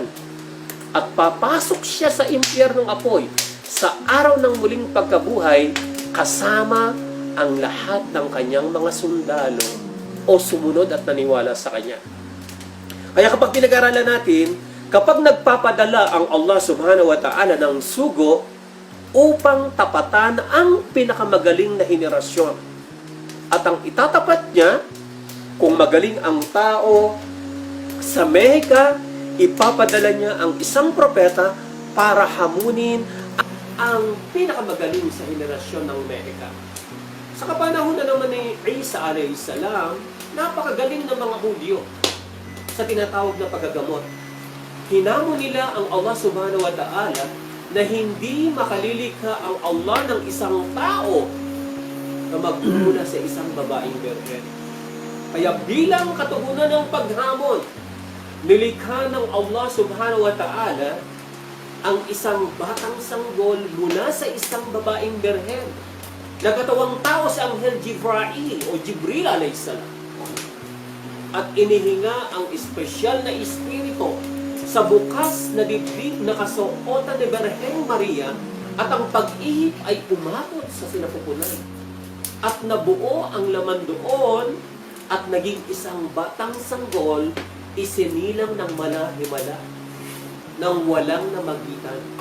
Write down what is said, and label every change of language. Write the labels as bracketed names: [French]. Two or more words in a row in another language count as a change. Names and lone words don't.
[Filipino] At papasok siya sa impyernong apoy sa araw ng muling pagkabuhay kasama ang lahat ng kanyang mga sundalo o sumunod at naniwala sa kanya. Kaya kapag pinag-aralan natin, kapag nagpapadala ang Allah [Arabic] سبحانه وتعالى [Filipino] ng sugo upang tapatan ang pinakamagaling na henerasyon. At ang itatapat niya, kung magaling ang tao sa Mecca, ipapadala niya ang isang propeta para hamunin ang pinakamagaling sa henerasyon ng Mecca. Sa kapanahon na naman ni Isa [Arabic] عليه السلام, [Filipino] napakagaling ng mga Hudyo sa tinatawag na paggagamot. Hinamon nila ang Allah [Arabic] سبحانه وتعالى [Filipino] na hindi makalilikha ang Allah ng isang tao na magmula sa isang babaeng virgin. Kaya bilang katugunan ng paghamon, nilikha ng Allah [Arabic] سبحانه وتعالى [Filipino] ang isang batang sanggol mula sa isang babaeng birhen. Nagkatawang tao sa Anghel Jibril o Jibril [Arabic] عليه السلام. [Filipino] At inihinga ang espesyal na espiritu sa bukas na dibdib na kasuotan ni Birheng Maria at ang pag-ihip ay umabot sa sinapupunan. At nabuo ang laman doon at naging isang batang sanggol isinilang ng malahimala nang walang namagitan.